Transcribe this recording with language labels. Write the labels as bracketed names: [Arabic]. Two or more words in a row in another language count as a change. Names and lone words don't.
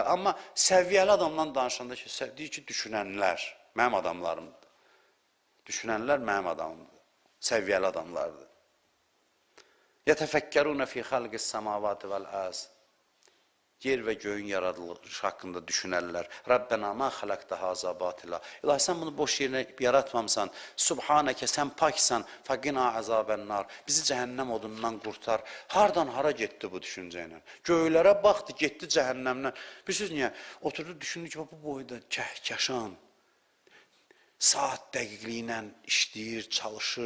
[Azerbaijani] Amma səviyyəli adamdan danışanda deyir ki, düşünənlər mənim adamlarımdır. Düşünənlər mənim adamımdır. Səviyyəli adamlardır. [Arabic] يتفكرون في خلق السماوات والأرض. [Azerbaijani] Yer və göyün yaradılışı haqqında düşünərlər. [Arabic] ربنا ما خلقت هذا باطلا. [Azerbaijani] İlahi, sən bunu boş yerinə yaratmamısan. Subhanəkə, sən paksan. [Arabic] فقنا عذاب النار. [Azerbaijani] Bizi cəhənnəm odundan qurtar. Hardan hara getdi bu düşüncə ilə? Göylərə baxdı, getdi cəhənnəmdən. Bilirsiniz niyə? Oturdu, düşündü ki, bu boyda kəhkəşan. Saat dəqiqliyi ilə işləyir, çalışır.